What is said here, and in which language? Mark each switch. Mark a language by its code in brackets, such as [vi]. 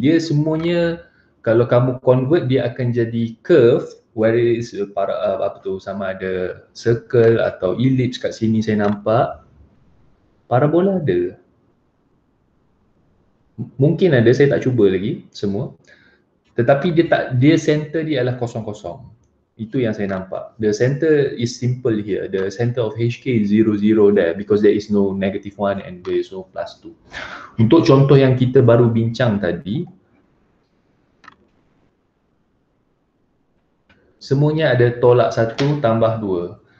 [ms] Dia semuanya kalau kamu convert dia akan jadi curve, [en] where is [ms] apa tu, sama ada circle atau ellipse kat sini saya nampak. Parabola ada. Mungkin ada, saya tak cuba lagi semua. Tetapi dia center dia adalah kosong-kosong. Itu yang saya nampak. [en] The center is simple here. The center of HK is 0, 0 there because there is no -1 and there is no +2. [ms] Untuk contoh yang kita baru bincang tadi, semuanya ada tolak 1 tambah 2.